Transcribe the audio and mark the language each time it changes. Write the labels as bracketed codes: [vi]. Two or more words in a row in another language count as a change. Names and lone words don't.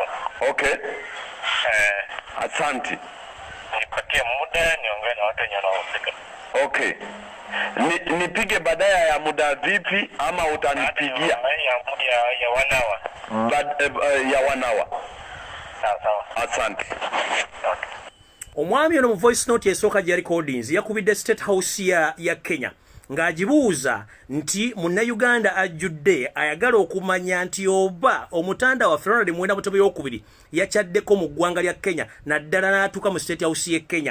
[sw] Okay. Asante. Nipatie muda niongee na watu wenye wanahusika. Okay. Nipige baadaye ya muda vipi ama utanipigia? Ya 1 hour. Ya 1 hour. Sawa. Asante. Okay. [lg] Omwami ono mu [en] voice note [lg] yesooka gya recordings yakubidde State House ya Kenya ng'agibuuza nti Munnayuganda ajjudde ayagala okumanya nti oba omutanda wa Ronald Muwenda Mutebi okubiri yakyaddeko mu ggwanga lya Kenya naddala n'atuuka mu State House ye Kenya.